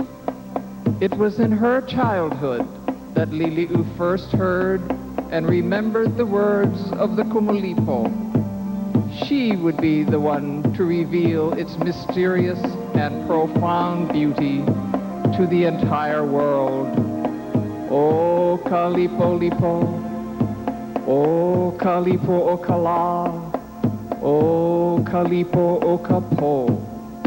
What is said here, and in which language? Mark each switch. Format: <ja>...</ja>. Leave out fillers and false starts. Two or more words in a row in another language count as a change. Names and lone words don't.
<en>It was in her childhood that Lili'u first heard and remembered the words of the Kumulipo. She would be the one to reveal its mysterious and profound beauty to the entire world.</en> <haw>O Kalipo Lipo, O Kalipo Okala, O Kalipo Okapo.</haw>